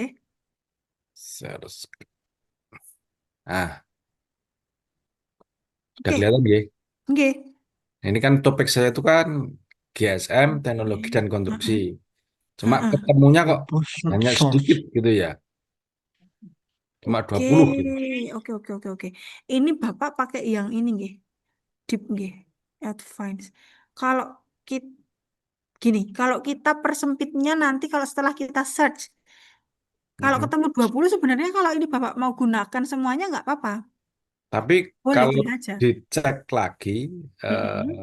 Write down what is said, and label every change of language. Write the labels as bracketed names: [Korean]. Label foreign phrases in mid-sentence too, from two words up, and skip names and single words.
[Indonesian] Share. Ah, sudah Oke, kelihatan ya. nggih. Ini kan topik saya itu kan GSM, teknologi dan konstruksi. Cuma ketemunya kok Open hanya source. sedikit gitu ya. Cuma Oke, 20 gitu. oke. Ini Bapak pakai yang ini nggih. Deep nggih. Advanced. Kalau kita gini, kalau kita persempitnya nanti kalau setelah kita search, kalau Mhm. ketemu 20 sebenarnya kalau ini Bapak mau gunakan semuanya nggak apa-apa. Tapi kalau Boleh aja. dicek lagi, Mm-mm.